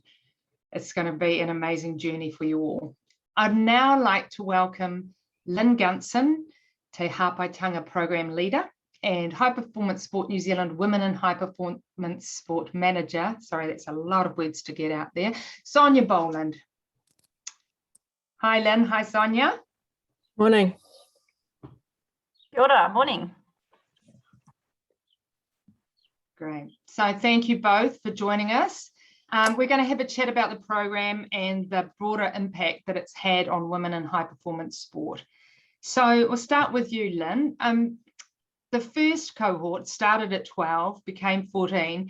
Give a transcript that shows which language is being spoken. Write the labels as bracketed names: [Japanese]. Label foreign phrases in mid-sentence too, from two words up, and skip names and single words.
[English] It's going to be an amazing journey for you all. I'd now like to welcome Lynn Gunson, Te Hāpaitanga Program Leader and High Performance Sport New Zealand Women in High Performance Sport Manager. Sorry, that's a lot of words to get out there. Sonia Boland. Hi, Lynn. Hi, Sonia. Morning. [Māori] Kia ora, [English] morning. Great. So thank you both for joining us. We're going to have a chat about the program and the broader impact that it's had on women in high performance sport. So we'll start with you, Lynn. The first cohort started at 12, became 14.